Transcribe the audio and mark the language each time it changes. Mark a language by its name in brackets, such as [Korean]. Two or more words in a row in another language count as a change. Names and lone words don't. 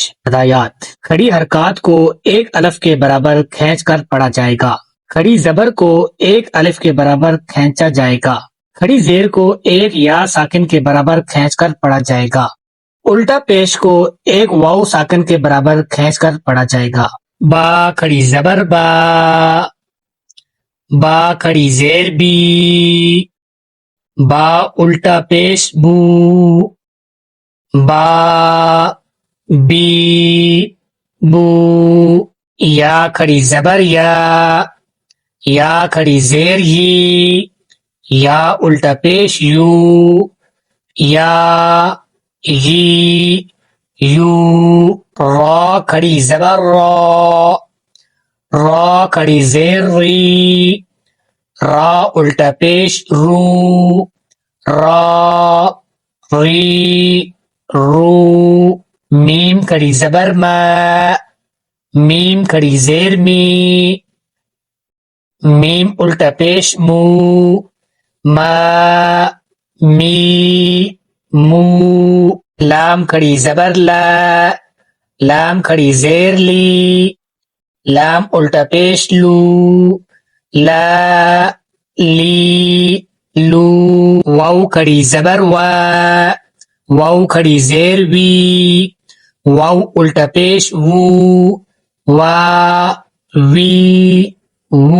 [Urdu] ہدایات: کھڑی حرکات کو ایک الف کے برابر کھینچ کر پڑھا جائے گا۔ کھڑی زبر کو ایک الف کے برابر کھینچا جائے گا۔ کھڑی زیر کو ایک یا ساکن کے برابر کھینچ کر پڑھا جائے گا۔ الٹا پیش کو ایک واو ساکن کے برابر کھینچ کر پڑھا جائے گا۔ با کھڑی زبر با، با کھڑی زیر بی، با الٹا پیش بو، با بی بو۔ یا کھڑی زبر یا کھڑی زیر یی، یا الٹا پیش یو، یا یی یو۔ را کھڑی زبر را، را کھڑی زیر ری، را الٹا پیش رو، را ری رو۔ میم کھڑی زبر ما، میم کھڑی زیر می، میم الٹا پیش مو، ما می مو۔ لام کھڑی زبر لا، لام کھڑی زیر لی، لام الٹا پیش لو، لا لی لو۔ واو کھڑی زبر وا، واو کھڑی زیر وی، واو الٹا پیش وو، وا وی وو۔